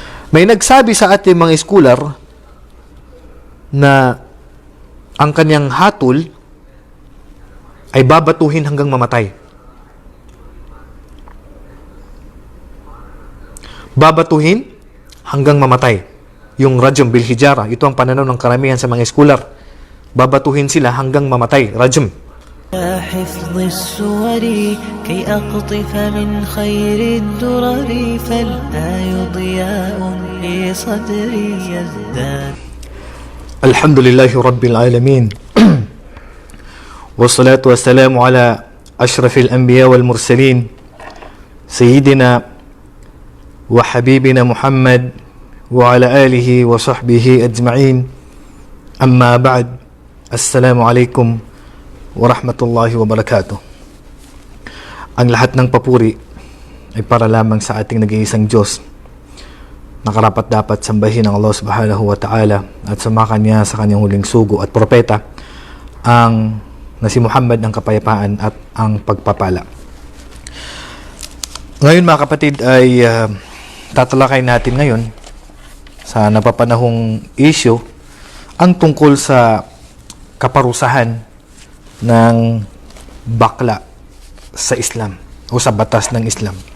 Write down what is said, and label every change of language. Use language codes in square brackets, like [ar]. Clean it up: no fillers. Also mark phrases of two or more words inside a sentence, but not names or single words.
[tl] May nagsabi sa ating mga scholar na ang kanyang hatol ay babatuhin hanggang mamatay. Babatuhin hanggang mamatay. Yung [ar] رجم بالحجارة, [tl] ito ang pananaw ng karamihan sa mga scholar. Babatuhin sila hanggang mamatay. Rajm. [ar] حفظ السور كي أقطف من خير الدرر فالآي ضياء لصدري يزداد. الحمد لله رب العالمين والصلاة والسلام على أشرف الأنبياء والمرسلين سيدنا وحبيبنا محمد وعلى آله وصحبه أجمعين أما بعد السلام عليكم ورحمة الله وبركاته. [tl] Ang lahat ng papuri ay para lamang sa ating nag-iisang Diyos na karapat-dapat sambahin ng [ar] الله سبحانه وتعالى [tl] at samakan niya sa kanyang huling sugo at propeta ang na si Muhammad ng kapayapaan at ang pagpapala. Ngayon mga kapatid ay tatalakay natin ngayon sa napapanahong issue ang tungkol sa kaparusahan ng bakla sa Islam o sa batas ng Islam.